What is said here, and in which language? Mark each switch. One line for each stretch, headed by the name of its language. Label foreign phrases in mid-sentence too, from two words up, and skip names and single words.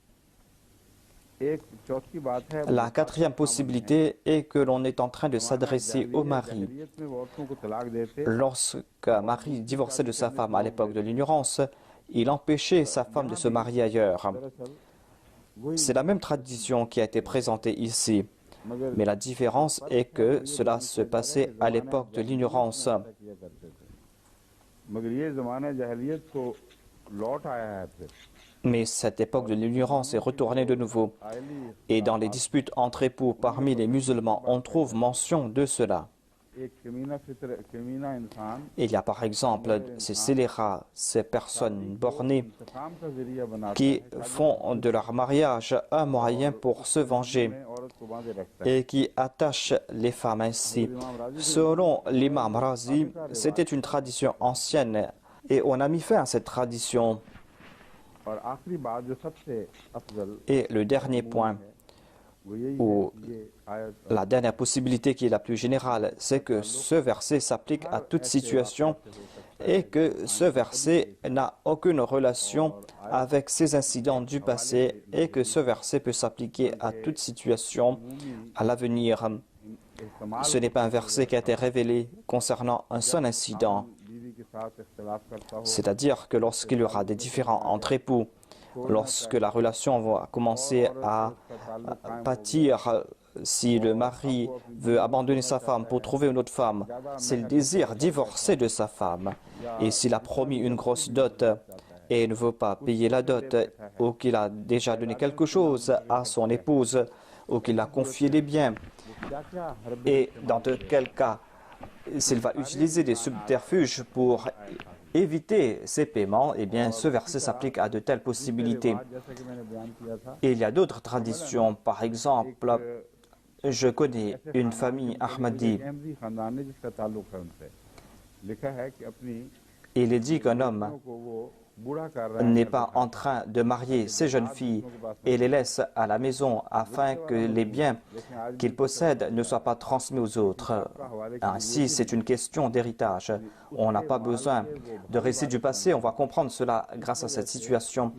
Urdu: ایک چوتھی بات ہے
French: La quatrième possibilité est que l'on est en train de s'adresser au mari.
Urdu: جاہلیت میں وہ عورتوں کو طلاق دیتے
French: Lorsqu'un mari divorçait de sa femme à l'époque de l'ignorance, il empêchait sa femme de se marier ailleurs.
Urdu: دراصل وہی
French: C'est la même tradition qui a été présentée ici,
Urdu: मगर
French: mais la différence est que cela se passait à l'époque de l'ignorance.
Urdu: کیا کرتے تھے مگر یہ زمانہ جاہلیت کو لوٹ آیا ہے پھر
French: Mais cette époque de l'ignorance est retournée de nouveau.
Urdu: आयली
French: Et dans les disputes entre époux parmi les musulmans, on trouve mention de cela.
Urdu: ایک کمینہ انسان
French: Il y a par exemple ces scélérats, ces personnes bornées
Urdu: انتقام کا ذریعہ بناتا
French: qui font de leur mariage un moyen pour se venger
Urdu: ہے عورت کو باندھے رکھتا ہے
French: et qui attachent les femmes ainsi. Selon l'imam Razi, c'était une tradition ancienne et on a mis fin à cette tradition.
Urdu: اور آخری بات جو سب سے افضل
French: Et le dernier point,
Urdu: وہ یہی
French: ou
Urdu: ہے یہ آیت
French: la dernière possibilité qui est la plus générale, c'est que ce verset s'applique à toute situation et que ce verset n'a aucune relation avec ces incidents du passé et que ce verset peut s'appliquer à toute situation à l'avenir.
Urdu: इस्तेमाल
French: Ce n'est pas un verset qui a été révélé concernant un seul incident,
Urdu: بیوی کے ساتھ اختلاف کرتا ہو
French: c'est-à-dire que lorsqu'il y aura des différends entre époux, lorsque la relation va commencer à pâtir, si le mari veut abandonner sa femme pour trouver une autre femme, s'il désire divorcer de sa femme, et s'il a promis une grosse dot et ne veut pas payer la dot, ou qu'il a déjà donné quelque chose à son épouse, ou qu'il a confié des biens,
Urdu: کیا کیا ہر
French: et dans de quel cas s'il va utiliser des subterfuges pour éviter ces paiements, eh bien ce verset s'applique à de telles possibilités.
Urdu: جیسا کہ میں نے بیان کیا تھا
French: Et il y a d'autres traditions. Par exemple, je connais une famille Ahmadi
Urdu: احمدی خاندان نے جس کا تعلق ہے ان سے لکھا ہے کہ اپنی
French: Il est dit qu'un homme n'est pas en train de marier ces jeunes filles et les laisse à la maison afin que les biens qu'il possède ne soient pas transmis aux autres. Ainsi, c'est une question d'héritage. On n'a pas besoin de récits du passé, on va comprendre cela grâce à cette situation.